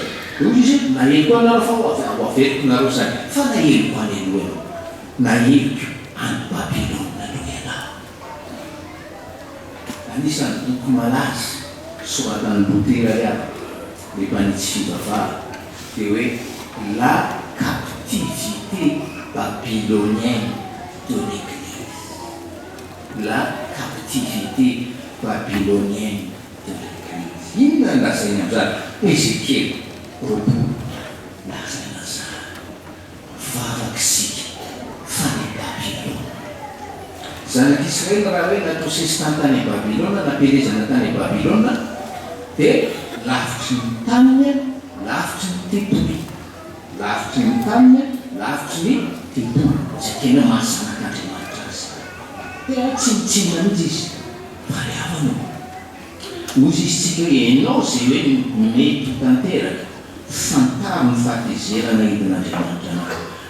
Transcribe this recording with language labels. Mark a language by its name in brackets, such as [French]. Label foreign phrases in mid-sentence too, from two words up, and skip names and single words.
[Malagasy] Io izy nahely koa anareo fa ho averiko nareo zany fa naheliko any aloha naheliko any Babilôna aloha ianao. Anisan'ny boky malaza soratan'ny Lutera ihany le mpanitsy fivavahana dia hoe [French] la captivité babylonienne de l'Église. La captivité babylonienne de l'Église. [Malagasy] Inona ny lazainy amin'izany? Ezekely roapolo lazaina zany vavakisika fa ny Babilôna. Zanak'Israely raha hoe natao sesitany tany Babilôna nampelezana tany Babilôna dia lavitry ny taniny lavitry ny tempoly lavitry ny taniny lavitry ny tempoly zay tena mahasanak'Andriamanitra azy dia tsinitsinina mihitsy izy variavana ozy izy tsika hoe ianao zay hoe mety tanteraka fantaro ny fahatezerana hidin'Andriamanitra anao